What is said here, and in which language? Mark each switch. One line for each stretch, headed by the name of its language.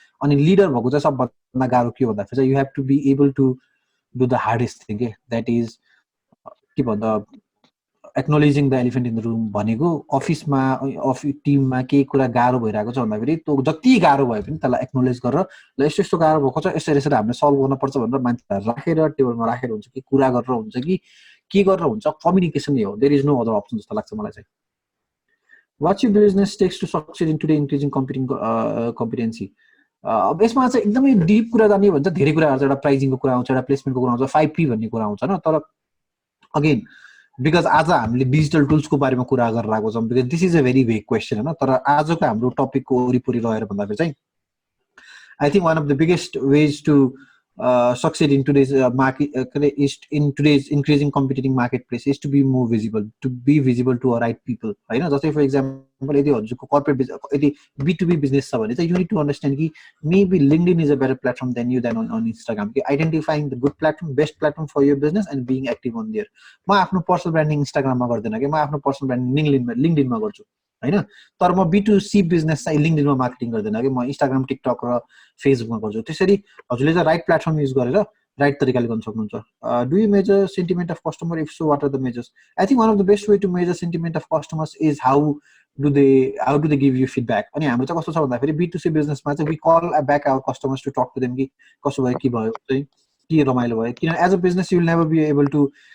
Nepali: अनि लिडर भएको चाहिँ सबभन्दा गाह्रो के भन्दाखेरि चाहिँ
English: you have to be able to do the hardest thing
Nepali: के, द्याट इज के भन्दा
English: acknowledging the elephant in the room
Nepali: भनेको अफिसमा टिममा केही कुरा गाह्रो भइरहेको छ भन्दाखेरि त्यो जति गाह्रो भए पनि त्यसलाई एक्नोलेज गरेर ल यस्तो यस्तो गाह्रो भएको छ, यसरी यसरी हामीले सल्भ गर्नुपर्छ भनेर मान्छेलाई राखेर टेबलमा राखेर हुन्छ कि कुरा गरेर हुन्छ कि के गरेर हुन्छ, कम्युनिकेसन नै हो।
English: there is no other option
Nepali: जस्तो लाग्छ मलाई चाहिँ।
English: What's your business takes to succeed in today increasing competency.
Nepali: अब यसमा चाहिँ एकदमै डिप कुरा जाने भन्छ, धेरै कुराहरू छ। एउटा प्राइजिङको कुरा आउँछ, एउटा प्लेसमेन्टको कुरा आउँछ, 5P भन्ने कुरा आउँछ न। तर अगेन बिकज आज हामीले डिजिटल टुल्सको बारेमा कुरा गरेर आएको छौँ, because
English: this is a very vague question
Nepali: होइन। तर आजको हाम्रो टपिकको वरिपरि रहेर भन्दाखेरि चाहिँ
English: I think one of the biggest ways to succeed in today's market is in today's increasing competing marketplace is to be more visible, to be visible to our right people.
Nepali: होइन जस्तै
English: for example
Nepali: यदि हजुरको
English: corporate business यदि B2B business
Nepali: छ भने चाहिँ
English: you need to understand कि maybe LinkedIn is a better platform than you than on Instagram. Identifying the good platform, best platform for your business and being active on there.
Nepali: म आफ्नो personal branding इन्स्टाग्राममा गर्दैन कि म आफ्नो personal branding लिङ्क्डइनमा गर्छु हैन तर म B2C बिजनेस चाहिँ लिङ्क्डइनमा मार्केटिङ गर्दैन कि म इन्स्टाग्राम टिकटक र फेसबुकमा गर्छु त्यसरी हजुरले चाहिँ राइट प्लेटफर्म युज गरेर राइट तरिकाले गर्न सक्नुहुन्छ
English: do you measure sentiment of customer if so what are the measures I think one of the best way to measure sentiment of customers is how do they give you feedback
Nepali: अनि हाम्रो चाहिँ कस्तो छ भन्दाखेरि B2C बिजनेसमा चाहिँ
English: we call back our customers to talk to them
Nepali: कि कसो भयो के भयो चाहिँ के रमाइलो भयो किन
English: as a business you will never be able to